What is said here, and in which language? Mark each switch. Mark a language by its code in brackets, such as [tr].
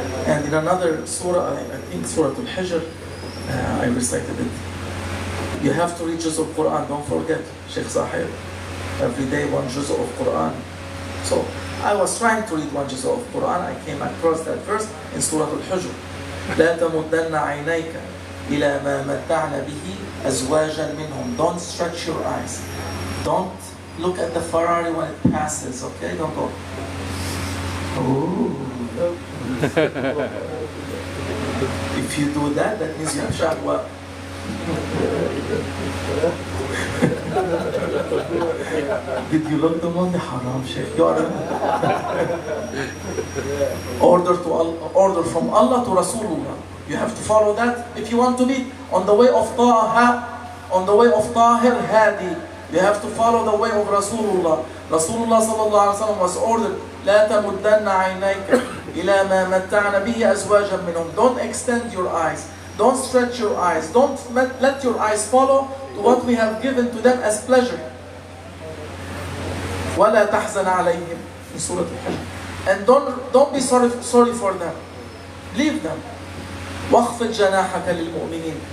[en] And in another surah, I think Surah Al-Hijr, I recited it. You have to read juz of Quran, don't forget, Sheikh Sahib. Every day one juz of Quran. So I was trying to read one juz of Quran, I came across that verse in Surah Al-Hijr. [ar] لا تمدن عينيك إلى ما متعنا به أزواجا منهم. [en] Don't stretch your eyes. Don't look at the Ferrari when it passes, okay? Don't go. Ooh. If you do that, that means you have shahwa. Did you look the money? Haram, Sheikh. You are order from Allah to Rasulullah. You have to follow that. If you want to be on the way of Taha, on the way of Tahir Hadi, you have to follow the way of Rasulullah. Rasulullah sallallahu alaihi wasallam was ordered, [ar] لا تمدن عينيك إلى ما متعنا به أزواجا منهم. [en] Don't extend your eyes. Don't stretch your eyes. Don't let your eyes follow to what we have given to them as pleasure. [ar] ولا تحزن عليهم [en] in Surah Al-Hijr. And don't be sorry for them. Leave them. [ar] واخفض جناحك للمؤمنين.